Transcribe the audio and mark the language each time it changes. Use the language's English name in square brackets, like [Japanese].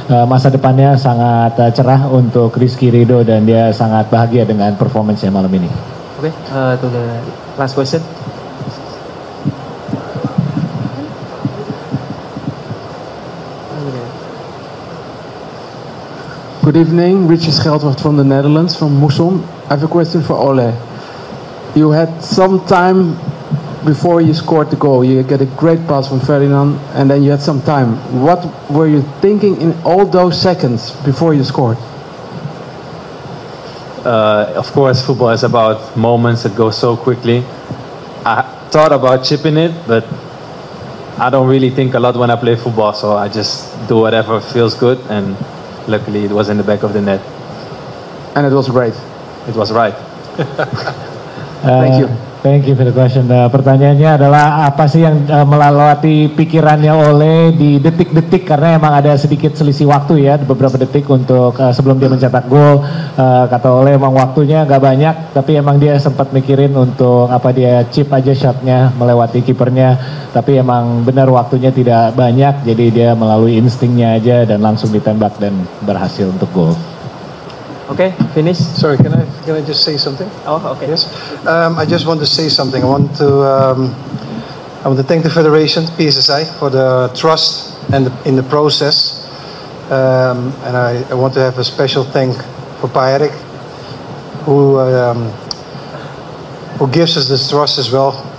[Indonesian] Masa depannya sangat cerah untuk Rizky Ridho, dan dia sangat bahagia dengan performance-nya malam ini. [English] Okay, to the last question. Good evening, Richard Scheldwacht from the Netherlands, from Moesom. I have a question for Ole. You had some time before you scored the goal. You get a great pass from Ferdinand, and then you had some time. What were you thinking in all those seconds before you scored? Of course, football is about moments that go so quickly. I thought about chipping it, but I don't really think a lot when I play football, so I just do whatever feels good, and luckily it was in the back of the net. And it was great. It was right. Thank you. Thank you for the question. [Indonesian] Pertanyaannya adalah apa sih yang melalui pikirannya Ole di detik-detik, karena emang ada sedikit selisih waktu ya, beberapa detik untuk sebelum dia mencetak gol. Kata Ole emang waktunya nggak banyak, tapi emang dia sempat mikirin untuk apa dia chip aja shotnya melewati kipernya, tapi emang benar waktunya tidak banyak, jadi dia melalui instingnya aja dan langsung ditembak dan berhasil untuk gol. [English] Okay, finish. Sorry, can I just say something? Oh, okay. Yes. I just want to say something. I want to thank the Federation, PSSI, for the trust and in the process. And I want to have a special thank for Pa Erik, who gives us this trust as well.